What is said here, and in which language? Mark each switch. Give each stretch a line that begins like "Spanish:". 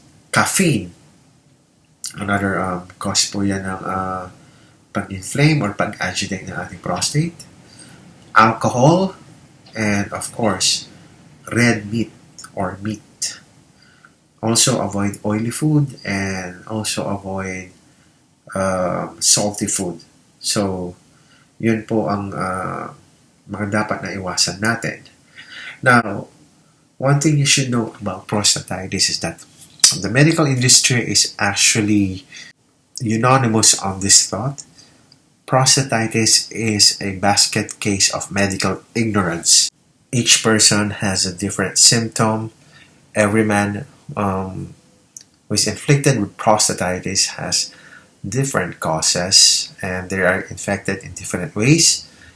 Filipino: Caffeine,
English: another cause
Filipino: po yan ng pag-inflame or pag-agitate ng ating prostate.
English: Alcohol, and of course, red meat or meat. Also avoid oily food and also avoid salty food.
Filipino: So, yun po ang mga dapat na iwasan natin.
English: Now, one thing you should know about prostatitis is that the medical industry is actually unanimous on this thought. Prostatitis is a basket case of medical ignorance. Each person has a different symptom. Every man who is inflicted with prostatitis has different causes, and they are infected in different ways.